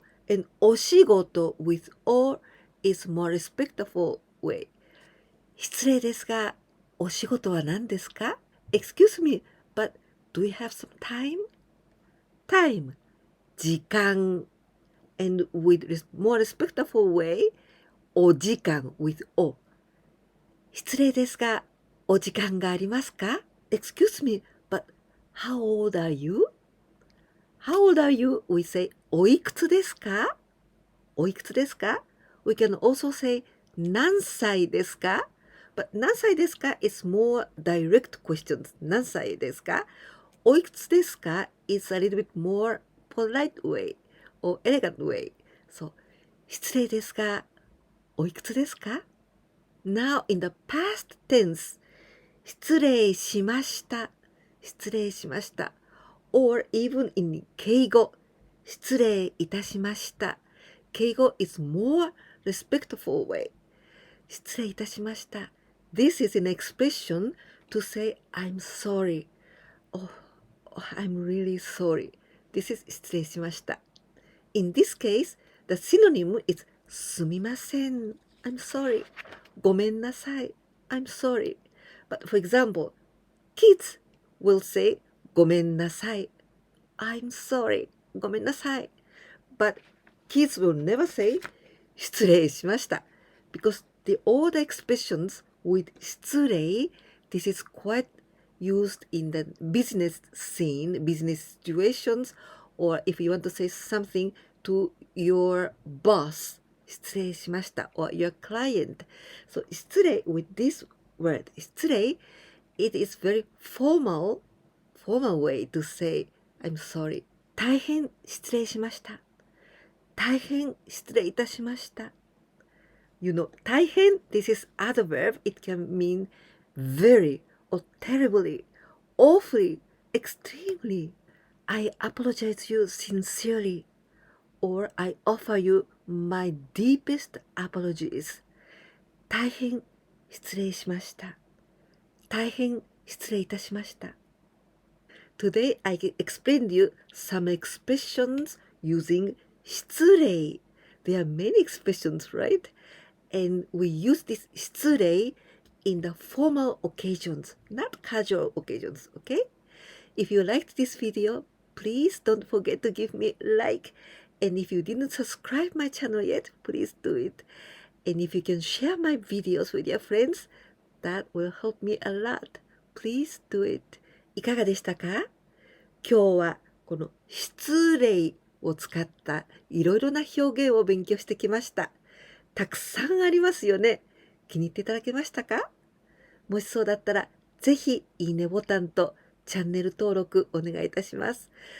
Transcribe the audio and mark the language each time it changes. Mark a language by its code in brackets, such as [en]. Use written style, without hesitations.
[en] and お仕事 with or is more respectful way [ja] 失礼ですがお仕事は何ですか [en] Excuse me but do you have some time 時間 and with more respectful way お時間 with o [ja] 失礼ですがお時間がありますか [en] Excuse me but how old are you How old are you? We say [ja] おいくつですか？おいくつですか？ [en] We can also say [ja] 何歳ですか？ [en] But 何歳ですか is more direct questions. [ja] 何歳ですか？ [en] おいくつですか is a little bit more polite way or elegant way. [ja] So 失礼ですか？おいくつですか？ [en] Now in the past tense, [ja] 失礼しました。失礼しました。 [en] Or even in [ja] 敬語、失礼いたしました。 [en] 敬語 is more respectful way. [ja] 失礼いたしました。 [en] This is an expression to say I'm sorry. Oh, I'm really sorry. This is [ja] 失礼しました。 [en] In this case, the synonym is すみません。 I'm sorry. [ja] ごめんなさい。 [en] I'm sorry. But for example, kids will say ごめんなさい。 I'm sorry. [ja] ごめんなさい。 [en] But kids will never say [ja] 失礼しました。 [en] Because the older expressions with 失礼, this is quite used in the business scene, business situations, or if you want to say something to your boss, [ja] 失礼しました [en] or your client. So 失礼 with this word, 失礼, it is very formal way to say I'm sorry. [ja] 大変失礼しました。大変失礼いたしました。 [en] You know, 大変, this is adverb. It can mean very or terribly, awfully, extremely. I apologize you sincerely, or I offer you my deepest apologies. [ja] 大変失礼しました。大変失礼いたしました。 [en] Today I can explain to you some expressions using 失礼. There are many expressions, right? And we use this 失礼 in the formal occasions, not casual occasions, okay? If you liked this video, please don't forget to give me a like. And if you didn't subscribe my channel yet, please do it. And if you can share my videos with your friends, that will help me a lot. Please do it. [ja] いかがでしたか？今日はこの失礼を使ったいろいろな表現を勉強してきました。たくさんありますよね。気に入っていただけましたか？もしそうだったら、ぜひいいねボタンとチャンネル登録お願いいたします。